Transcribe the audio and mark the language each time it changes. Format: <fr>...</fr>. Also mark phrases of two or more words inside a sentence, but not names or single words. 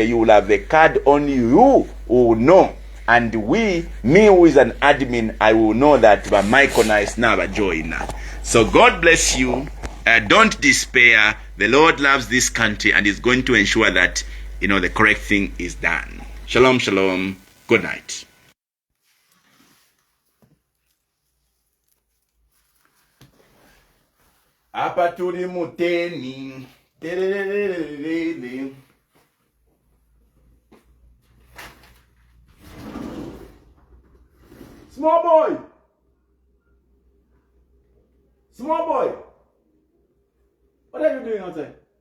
<en>You will have a card, only you will know. And me who is an admin, I will know that Michael is now a joiner. So God bless you. Don't despair. The Lord loves this country and is going to ensure that the correct thing is done. Shalom, shalom. Good night.</en> <bem>Apa tuli muteni.</bem> <en>Small boy. Small boy. What are you doing outside?</en>